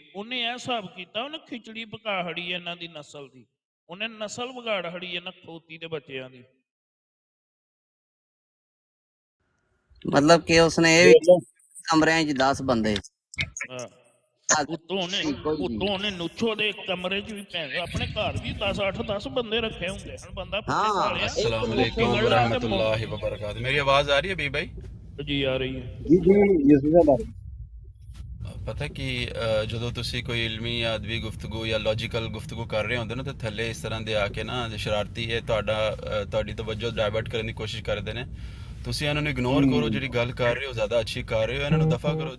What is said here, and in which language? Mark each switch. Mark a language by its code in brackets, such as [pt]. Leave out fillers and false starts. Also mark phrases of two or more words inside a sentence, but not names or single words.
[pa] ਉਹਨੇ ਇਹ ਹਿਸਾਬ ਕੀਤਾ, ਉਹਨੇ ਖਿਚੜੀ ਪਕਾ ਹੜੀ ਇਹਨਾਂ ਦੀ ਨਸਲ ਦੀ, ਉਹਨੇ ਨਸਲ ਵਿਗਾੜ ਹੜੀ ਇਹਨਾਂ ਖੋਤੀ ਦੇ ਬੱਚਿਆਂ ਦੀ। ਮਤਲਬ ਕਿ ਉਸਨੇ ਇਹ ਵੀ ਦੇਖ ਲਓ ਕਮਰਿਆਂ 'ਚ 10 ਬੰਦੇ ਉਤੋਂ ਉਹਨੇ ਨੁੱਚੋ ਦੇ ਕਮਰੇ 'ਚ ਵੀ ਭੈਣ ਆਪਣੇ ਘਰ ਵੀ 10 ਬੰਦੇ ਰੱਖੇ ਹੁੰਦੇ ਹਨ। ਬੰਦਾ ਪੁੱਛੇ ਸਾਲਿਆ। [ar] السلام عليكم ورحمة الله وبركاته. [ur] میری آواز آ رہی ہے بی بھائی? [pa] ਜੀ ਆ ਰਹੀ ਹੈ। ਜੀ ਜੀ ਪਤਾ ਕਿ ਜਦੋਂ ਤੁਸੀਂ ਕੋਈ ਇਲਮੀ ਜਾਂ ਅਦਬੀ ਗੁਫ਼ਤਗੂ ਜਾਂ ਲੌਜੀਕਲ ਗੁਫ਼ਤਗੂ ਕਰ ਰਹੇ ਹੁੰਦੇ ਨਾ, ਤਾਂ ਥੱਲੇ ਇਸ ਤਰ੍ਹਾਂ ਦੇ ਆ ਕੇ ਨਾ ਸ਼ਰਾਰਤੀ ਇਹ ਤੁਹਾਡੀ ਤਵੱਜੋ ਡਾਇਵਰਟ ਕਰਨ ਦੀ ਕੋਸ਼ਿਸ਼ ਕਰਦੇ ਨੇ। ਤੁਸੀਂ ਇਹਨਾਂ ਨੂੰ ਇਗਨੋਰ ਕਰੋ, ਜਿਹੜੀ ਗੱਲ ਕਰ ਰਹੇ ਹੋ ਜ਼ਿਆਦਾ ਅੱਛੀ ਕਰ ਰਹੇ ਹੋ, ਇਹਨਾਂ ਨੂੰ ਦਫਾ ਕਰੋ।